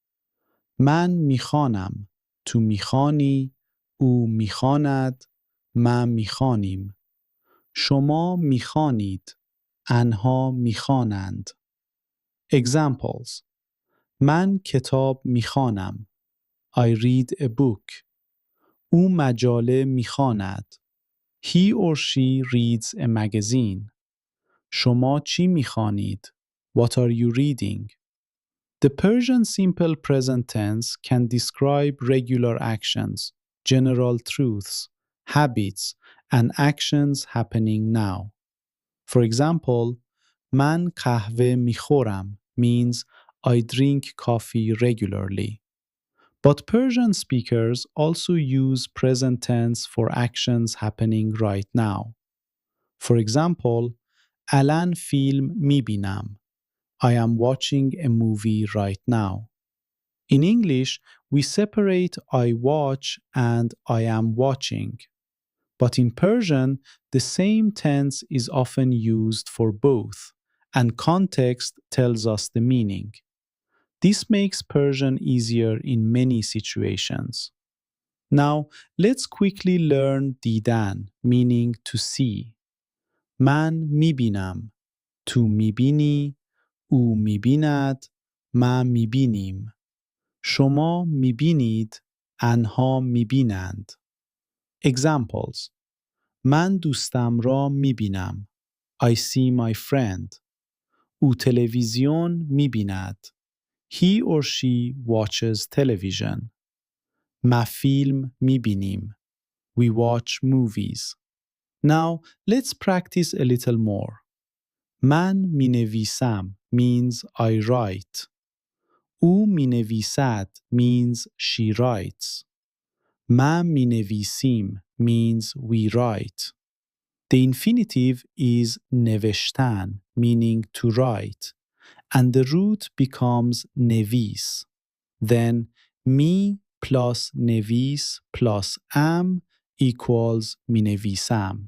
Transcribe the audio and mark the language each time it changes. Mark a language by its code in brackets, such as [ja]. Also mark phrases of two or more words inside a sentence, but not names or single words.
[fa] من میخوانم. تو میخوانی. او میخواند. ما میخوانیم. شما میخوانید. آنها میخوانند. Examples: من کتاب میخوانم. [en] I read a book. [fa] او مجله میخواند. [en] He or she reads a magazine. [fa] شما چی میخوانید؟ [en] What are you reading? The Persian simple present tense can describe regular actions, general truths, habits, and actions happening now. For example, [fa] من قهوه میخورم [en] means I drink coffee regularly. But Persian speakers also use present tense for actions happening right now. For example, [fa] الان فیلم میبینم. [en] I am watching a movie right now. In English, we separate I watch and I am watching. But in Persian, the same tense is often used for both, and context tells us the meaning. This makes Persian easier in many situations. Now, let's quickly learn didan, meaning to see. [fa] من میبینم. تو میبینی. او میبیند. ما میبینیم. شما میبینید. آنها میبینند. Examples: من دوستم را میبینم. [en] I see my friend. [fa] او تلویزیون میبیند. [en] He or she watches television. [fa] ما فیلم میبینیم. [en] We watch movies. Now, let's practice a little more. [fa] من مینویسم [en] means I write. [fa] او مینویسد [en] means she writes. [fa] ما مینویسیم [en] means we write. The infinitive is neveshtan, meaning to write, and the root becomes nevis. Then mi plus nevis plus am equals minevisam.